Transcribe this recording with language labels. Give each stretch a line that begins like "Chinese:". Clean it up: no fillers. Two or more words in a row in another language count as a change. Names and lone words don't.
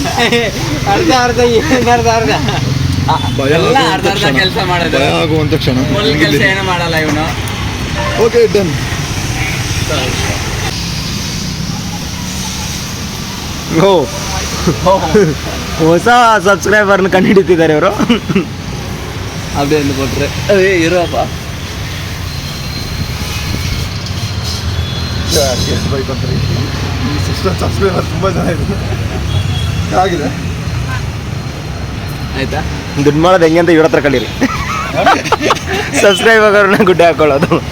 Kannada: ಕೆಲಸ ಮಾಡೋದು ಭಯ ಆಗುವಂತ ಕ್ಷಣ. ಕೆಲಸ ಏನು ಮಾಡಲ್ಲ ಇವನು.
English: okay done.
Kannada: ಹೊಸ ಸಬ್ಸ್ಕ್ರೈಬರ್ನ ಕಂಡುಹಿಡಿತಿದ್ದಾರೆ ಇವರು.
Tamil: அப்படியே இருந்து போட்டுரு. அதே இருப்பா
Kannada: ಸಬ್ಸ್ಕ್ರೈಬರ್ ತುಂಬ ಜನ ಇದೆ. ಆಗಿದೆ ಆಯ್ತಾ? ದುಡ್ಡು ಮಾಡೋದು ಹೆಂಗೆ ಅಂತ ಇವ್ರ ಹತ್ರ ಕಲೀರಿ. ಸಬ್ಸ್ಕ್ರೈಬರ್ನ ಗುಡ್ಡೆ ಹಾಕೊಳ್ಳೋದು.